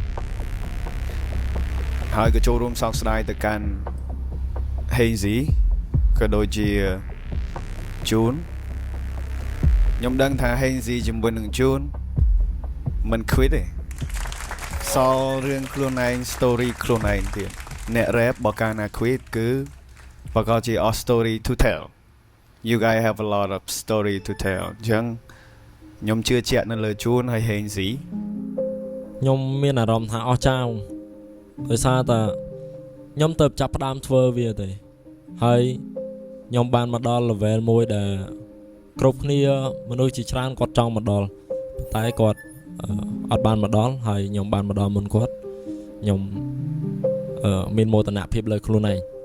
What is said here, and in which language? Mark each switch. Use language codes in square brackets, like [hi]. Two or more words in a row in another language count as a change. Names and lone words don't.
[km] ហើយក៏ចូលរួមសោកស្ដាយទៅកាន់ Hazy ក៏ដូចជា June ខ្ញុំដឹងថា Hazy ជាមួយនឹង June មិន quit ទេសល់រឿងខ្លួនឯង story ខ្លួនឯងទៀតអ្នក rap បើកាលណា quit គឺបើក៏ជា [en] all story to tell you guys have a lot of story to tell [km] អញ្ចឹងខ្ញុំជឿជាក់នៅលើ June ហើយ Hazy ខ្ញុំមានអារម្មណ៍ថាអស់ចោលដោយសារតែខ្ញុំទៅចាប់ផ្ដើមធ្វើវាទេហើយខ្ញុំបានមកដល់ level មួយដែលគ្រប់គ្នាមនុស្សជាច្រើនគាត់ចង់មកដល់តែគាត់អត់បានមកដល់ហើយខ្ញុំបានមកដល់មុនគាត់ខ្ញុំមានមោទនភាពលើខ្លួនឯង